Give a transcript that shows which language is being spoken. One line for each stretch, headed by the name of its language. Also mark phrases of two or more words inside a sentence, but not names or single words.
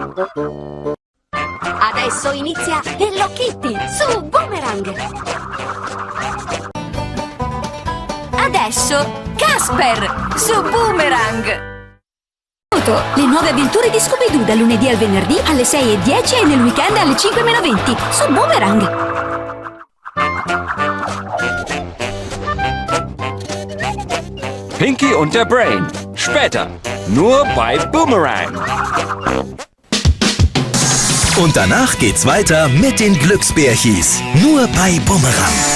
Italian: Adesso inizia Hello Kitty su Boomerang. Adesso Casper su Boomerang. Le nuove avventure di Scooby-Doo dal lunedì al venerdì alle 6:10 e nel weekend alle 5:20 su Boomerang.
German: Pinky und der Brain. Später. Nur bei Boomerang. Und danach geht's weiter mit den Glücksbärchis. Nur bei Boomerang.